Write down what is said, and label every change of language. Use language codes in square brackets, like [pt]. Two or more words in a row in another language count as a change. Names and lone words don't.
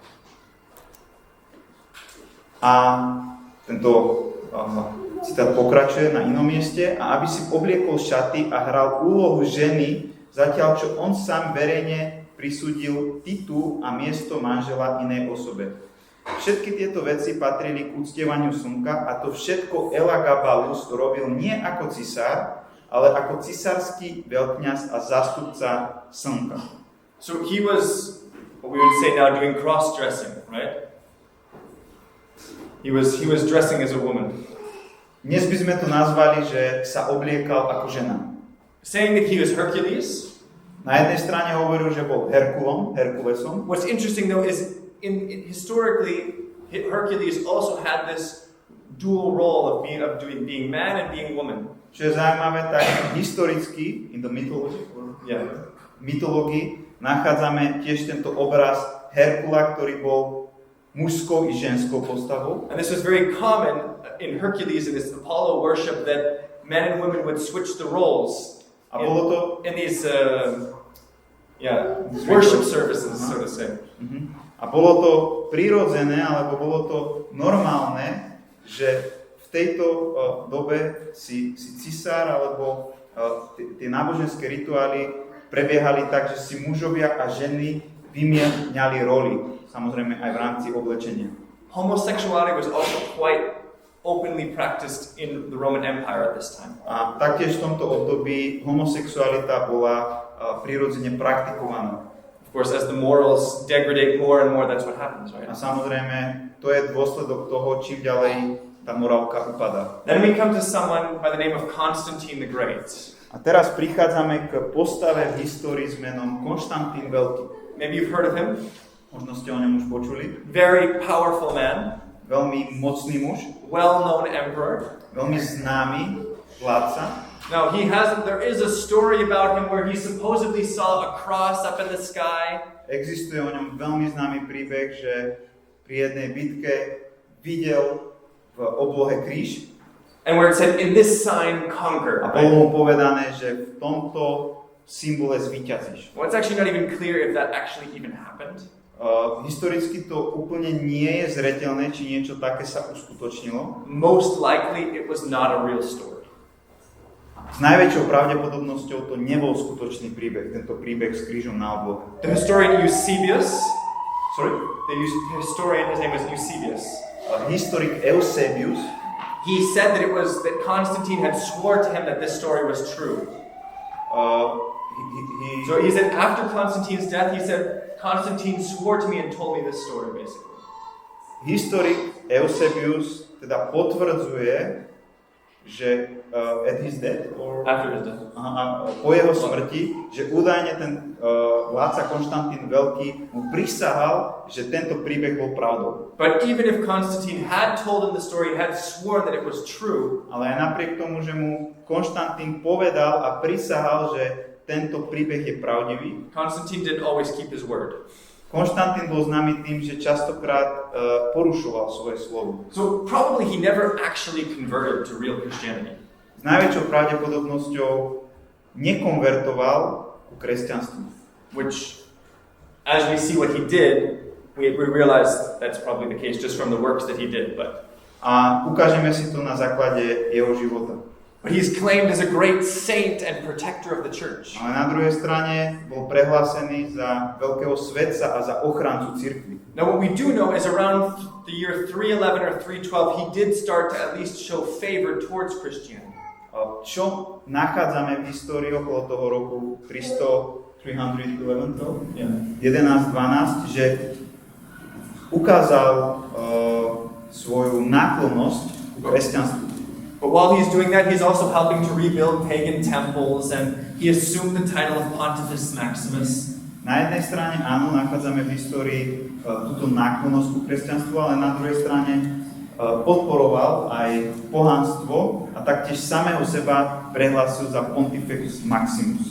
[sk] A tento citát pokračuje na inom mieste, a aby si obliekol šaty a hral úlohu ženy, zatiaľ čo on sám verejne prisúdil titul a miesto manžela inej osobe. Všetky tieto veci patrili k uctievaniu slnka a to všetko Elagabalus robil nie ako cisár, ale ako cisársky veľkňaz a zástupca slnka. [en] So he was, what we would say now, doing cross-dressing, right? He was dressing as a woman. [sk] Dnes by sme to nazvali, že sa obliekal ako žena. [en] Saying that he was Hercules. [sk] Na jednej strane hovoril, že bol Herkulesom. [en] What's interesting though is historically Hercules also had this dual role of being man and being woman. [sk] Čo je zaujímavé, tak historicky, [en] in the mythology, [sk] mytológii, nachádzame tiež tento obraz Herkula, ktorý bol mužskou i ženskou postavou. [en] And this was very common in Hercules in this Apollo worship that men and women would switch the roles in these worship services, so to say. [sk] A bolo to prirodzené, alebo bolo to normálne, že v tejto dobe si cisár alebo tie náboženské rituály prebiehali tak, že si mužovia a ženy vymieniali roli, samozrejme aj v rámci oblečenia. [en] Homosexuality was also quite openly practiced in the Roman Empire at this time. [sk] A taktiež v tomto období homosexualita bola prirodzene praktikovaná. [en] Of course, as the morals degrade more and more, that's what happens, right? [sk] A samozrejme, to je dôsledok toho, čím ďalej tá morálka upadá. [en] Then we come to someone by the name of Constantine the Great. [sk] A teraz prichádzame k postave v histórii s menom Konštantín Veľký. [en] Maybe you've heard of him. [sk] Možno ste o ňom už počuli. [en] Very powerful man. [sk] Veľmi mocný muž. [en] Well-known emperor. [sk] Veľmi známy vládca. [en] Now there is a story about him where he supposedly saw a cross up in the sky. [sk] Existuje o ňom veľmi známy príbeh, že pri jednej bitke videl v oblohe kríž. [en] And where it said, in this sign conquer. [sk] A bolo mu povedané, že v tomto symbole zvíťazíš. [en] Well, it's actually not even clear if that actually even happened. [sk] Historicky to úplne nie je zreteľné, či niečo také sa uskutočnilo. [en] Most likely it was not a real story. [sk] S najväčšou pravdepodobnosťou to nebol skutočný príbeh, tento príbeh s krížom na oblohe. [en] The historian Eusebius, the historian, his name was Eusebius. [sk] Historik Eusebius, [en] he said that it was that Constantine had swore to him that this story was true. So he said after Constantine's death, he said, Constantine swore to me and told me this story, basically. [sk] Historik Eusebius teda potvrdzuje, že [en] at his death, or after his death, [sk] po jeho smrti, že údajne ten vládca Konštantín Veľký mu prisahal, že tento príbeh bol pravdou. [en] But even if Constantine had told him the story, had sworn that it was true, [sk] ale aj napriek tomu, že mu Konštantín povedal a prisahal, že tento príbeh je pravdivý, [en] Constantine didn't always keep his word. [sk] Konštantín bol známy tým, že častokrát porušoval svoje slovo. [en] So probably he never actually converted to real Christianity. [sk] S najväčšou pravdepodobnosťou nekonvertoval ku kresťanstvu. [en] Which, as we see what he did, we realize that's probably the case just from the works that he did. [sk] A ukážeme si to na základe jeho života. [en] But he's claimed as a great saint and protector of the church. [sk] Ale na druhej strane bol prehlásený za veľkého svetca a za ochrancu cirkvi. [en] Now what we do know is around the year 311 or 312 he did start to at least show favor towards Christianity. [sk] Čo nachádzame v histórii okolo toho roku 1112, že ukázal svoju náklonnosť ku kresťanstvu. [en] But while he's doing that, he's also helping to rebuild pagan temples, and he assumed the title of Pontifex Maximus. [sk] Na jednej strane áno, nachádzame v histórii túto náklonnosť ku kresťanstvu, ale na druhej strane podporoval aj pohanstvo a taktiež samého seba prehlásil za Pontifex Maximus.